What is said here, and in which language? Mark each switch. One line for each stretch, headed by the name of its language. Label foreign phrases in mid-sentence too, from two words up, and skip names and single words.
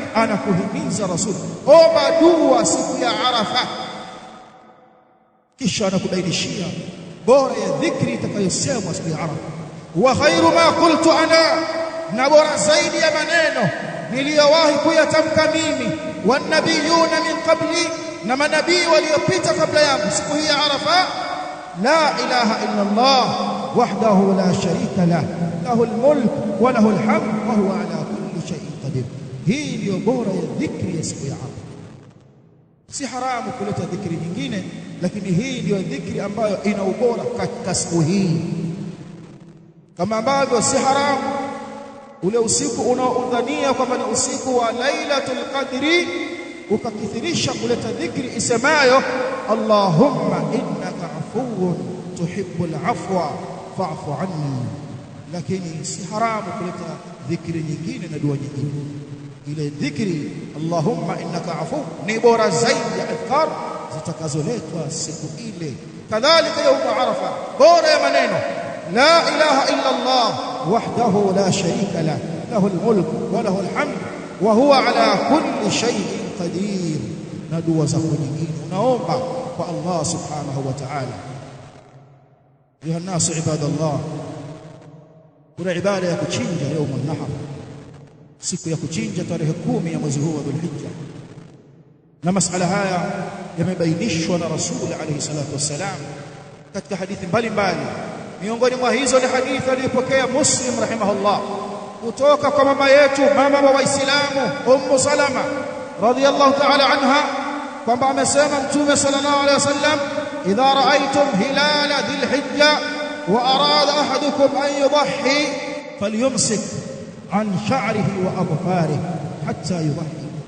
Swahili: Anakuhimiza Rasul, omba dua siku ya Arafa, kisha anakubainishia bora ya dhikri itakayosemwa siku ya Arafa.
Arabic: وخير ما قلت أنا,
Swahili: na bora zaidi ya maneno niliyowahi kuyatamka mimi,
Arabic: والنبيون من قبلي,
Swahili: na manabii waliopita kabla yangu siku hii ya Arafa,
Arabic: لا إله إلا الله وحده لا شريك له، له الملك وله الحمد وهو على كل شيء قدير.
Swahili: Hii ndio bora ya dhikri ya siku ya Arafa. Si haramu kuleta dhikri nyingine, lakini hii ndio dhikri ambayo ina ubora katika siku hii, kama ambavyo si haramu ule usiku unaodhania kwamba ni usiku wa Lailatul Qadri ukakithirisha kuleta dhikri isemayo
Arabic: اللهم إنك عفو تحب العفو فاعف عني.
Swahili: Lakini si haramu kuleta dhikri nyingine na dua nyingine. Ile dhikri
Arabic: اللهم إنك عفو
Swahili: ni bora zaidi ya adhkar zitakazoletwa siku ile.
Arabic: كذلك يوم عرفة,
Swahili: bora ya maneno
Arabic: لا إله إلا الله وحده لا شريك له، له الملك وله الحمد وهو على كل شيء قدير.
Swahili: Na dua zako nyingine unaomba kwa Allah
Arabic: سبحانه وتعالى. أيها الناس عباد الله,
Swahili: kuna ibada ya kuchinja
Arabic: يوم النحر,
Swahili: siku ya kuchinja tarehe 10 ya mwezi huu wa Dhulhijja, na masala haya yamebainishwa na Rasul
Arabic: عليه الصلاة والسلام
Swahili: katika hadithi mbalimbali. Miongoni mwa hizo ni hadithi aliyopokea Muslim rahimahullah kutoka kwa mama yetu, mama wa Waislamu, Ummu Salama
Arabic: رضي الله تعالى عنها,
Swahili: kwamba amesema Mtume
Arabic: صلى الله عليه وسلم, إذا رأيتم هلال ذي الحجة وأراد أحدكم أن يضحي فليمسك عن شعره وأظفاره حتى يضحي.